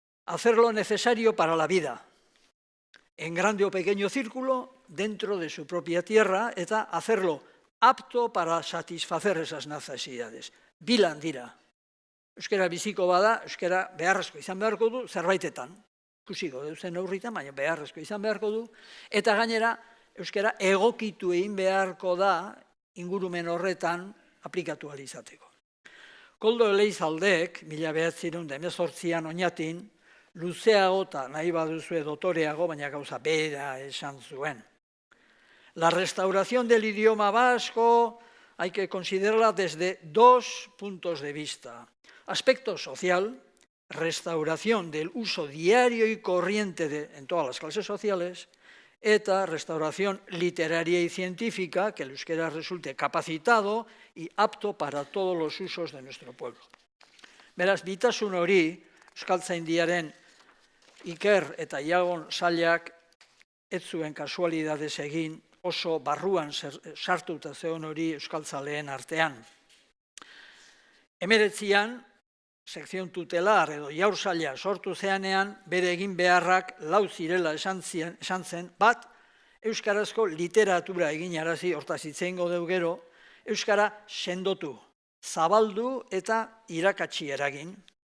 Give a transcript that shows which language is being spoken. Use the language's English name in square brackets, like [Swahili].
[Spanish] hacer lo necesario para la vida, en grande o pequeño círculo, dentro de su propia tierra, [Basque] eta [Spanish] hacerlo apto para satisfacer esas necesidades. [Basque] Bilan dira. Euskara biziko bada, euskara beharrezko izan beharko du, zerbaitetan. Ikusiko zen neurritan, baina beharrezko izan beharko du. Eta gainera, euskara egokitu egin beharko da, ingurumen horretan aplikatu ahal izateko. Koldo Eleizaldeek, 1918an oinatin, luzeago eta nahi baduzue dotoreago, baina gauza bera esan zuen. [Spanish] La restauración del idioma vasco hay que considerarla desde dos puntos de vista. Aspecto social, restauración del uso diario y corriente en todas las clases sociales, [Basque] eta [Spanish] restauración literaria y científica, que el euskera resulte capacitado y apto para todos los usos de nuestro pueblo. [Basque] Beraz, bitasun hori, euskaltzaindiaren Iker eta Iagon sailak ez zuen kasualidadez egin, oso barruan sartuta zeon hori euskaltzaleen artean. 19 sekzion tutelar edo jaur saila sortu zeanean, bere egin beharrak lau zirela esan zen, bat, euskarazko literatura eginarazi, hortaz hitz egingo dugu gero, euskara sendotu, zabaldu eta irakatsi eragin.